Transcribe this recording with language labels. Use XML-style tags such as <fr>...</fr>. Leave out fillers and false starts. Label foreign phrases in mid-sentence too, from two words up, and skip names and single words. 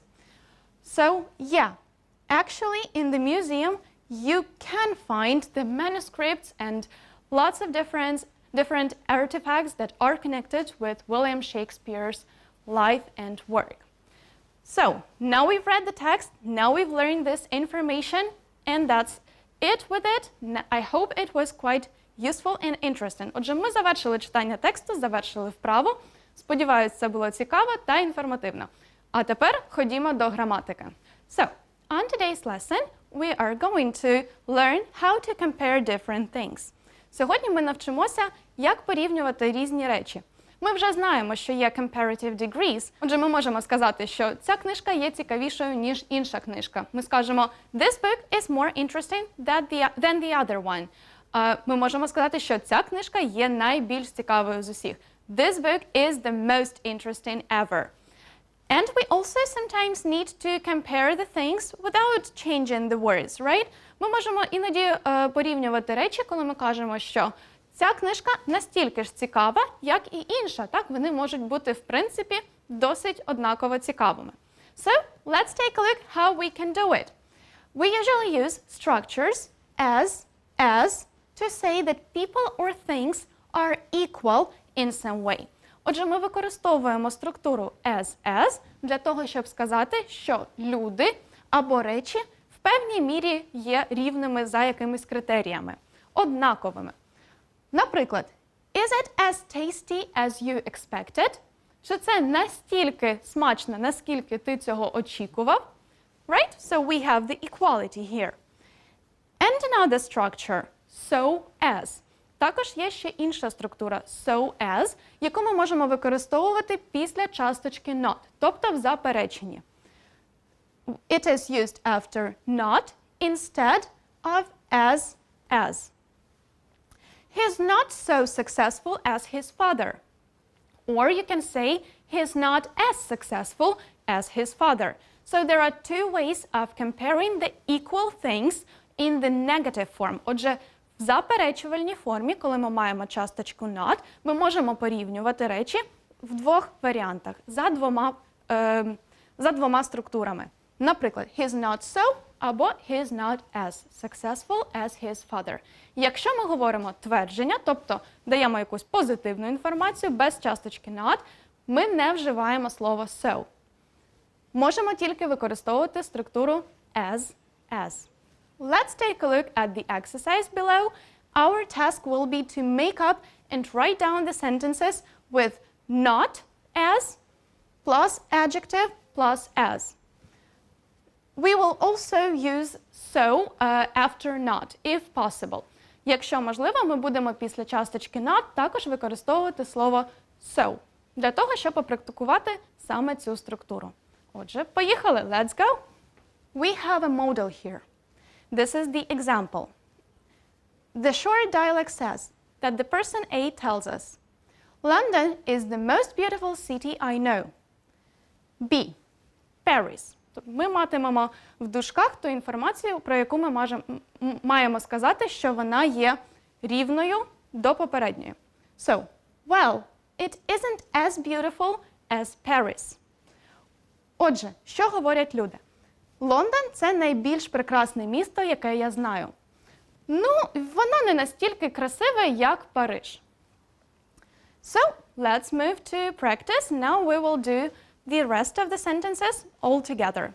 <en>So, yeah, actually in the museum you can find the manuscripts and lots of different artifacts that are connected with William Shakespeare's life and work. So, now we've read the text, now we've learned this information, and that's it with it. I hope it was quite useful and interesting.</en> <uk>Отже, ми завершили читання тексту, завершили вправу. Сподіваюсь, це було цікаво та інформативно. А тепер ходімо до граматики.</uk> <en>So, on today's lesson, we are going to learn how to compare different things.</en> <uk>Сьогодні ми навчимося, як порівнювати різні речі. Ми вже знаємо, що є</uk> <en>comparative degrees.</en> <uk>Отже, ми можемо сказати, що ця книжка є цікавішою, ніж інша книжка. Ми скажемо,</uk> <en>this book is more interesting than the other one.</en> <uk>Ми можемо сказати, що ця книжка є найбільш цікавою з усіх.</uk> <en>This book is the most interesting ever. And we also sometimes need to compare the things without changing the words, right?</en> <uk>Ми можемо іноді порівнювати речі, коли ми кажемо, що ця книжка настільки ж цікава, як і інша. Так, вони можуть бути, в принципі, досить однаково цікавими.</uk> <en>So, let's take a look how we can do it. We usually use structures as to say that people or things are equal in some way.</en> <uk>Отже, ми використовуємо структуру as для того, щоб сказати, що люди або речі в певній мірі є рівними за якимись критеріями, однаковими. Наприклад,</uk> <en>is it as tasty as you expected?</en> <uk>Що це настільки смачно, наскільки ти цього очікував?</uk> <en>Right? So we have the equality here. And another structure, so as.</en> <uk>Також є ще інша структура</uk> <en>so as,</en> <uk>яку ми можемо використовувати після часточки not, тобто в запереченні.</uk> <en>It is used after not instead of as. He's not so successful as his father. Or you can say he's not as successful as his father. So there are two ways of comparing the equal things in the negative form.</en> <uk>Отже, в заперечувальній формі, коли ми маємо часточку not, ми можемо порівнювати речі в двох варіантах, за двома структурами. Наприклад,</uk> <en>he's not so або he's not as successful as his father.</en> <uk>Якщо ми говоримо твердження, тобто даємо якусь позитивну інформацію без часточки not, ми не вживаємо слово so. Можемо тільки використовувати структуру as.</uk> <en>Let's take a look at the exercise below. Our task will be to make up and write down the sentences with not as plus adjective plus as. We will also use so after not, if possible.</en> <uk>Якщо можливо, ми будемо після часточки not також використовувати слово so, для того, щоб попрактикувати саме цю структуру. Отже, поїхали,</uk> <en>let's go! We have a model here. This is the example. The short dialogue says that the person A tells us, London is the most beautiful city I know. B. Paris.</en> <uk>Тобто ми матимемо в дужках ту інформацію, про яку ми маємо сказати, що вона є рівною до попередньої.</uk> <en>So, well, it isn't as beautiful as Paris.</en> <uk>Отже, що говорять люди? Лондон – це найбільш прекрасне місто, яке я знаю. Ну, воно не настільки красиве, як Париж.</uk> <en>So, let's move to practice. Now we will do the rest of the sentences all together.</en>